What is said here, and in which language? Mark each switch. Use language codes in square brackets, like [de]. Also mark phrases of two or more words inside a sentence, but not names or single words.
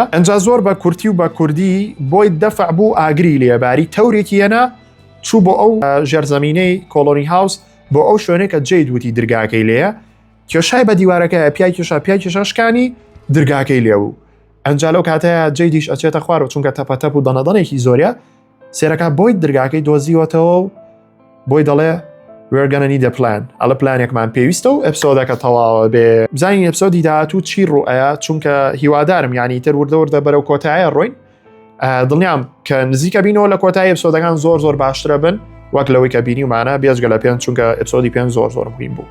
[ckb] ئەنجا زۆر بە کورتی و بە کوردی بۆی دەفع بوو ئاگری لێباری تەورێکی هێنا چوو بۆ ئەو ژێرزەمینەی کۆلۆنی هاوس بۆ ئەو شوێنێک کە جێی دوتی دەرگاکەی لێە کێشای بە دیوارەکە پیای کێشا شکانی دەرگاکەی لێبوو. ئەنجا لەو کاتەیە جێی دیش ئەچێتە خوارەوە چونکە تەپەتەپ و دەنەدەنێکی زۆریە سێرەکە بۆی دەرگاکەی دۆزیوەتەوە و بۆی دەڵێ [en] we're gonna need a plan. [ckb] ئەڵە پلانێکمان پێویستە و ئەپسۆدەکە تەواوە بێ. بزانین ئەپسۆدی داهاتوو چی ڕوئەیە، چونکە هیوادارم یعنی تر وردە بەرەو کۆتاییە ڕۆین. دڵنیام کە نزیکە بینەوە لە کۆتایی ئەپسۆدەکان زۆر باشترە بن وەک لەوەی کە بینیومانە بێجگە لە پێنج، چونکە ئەپسۆدی پێنج زۆر مهم بوو.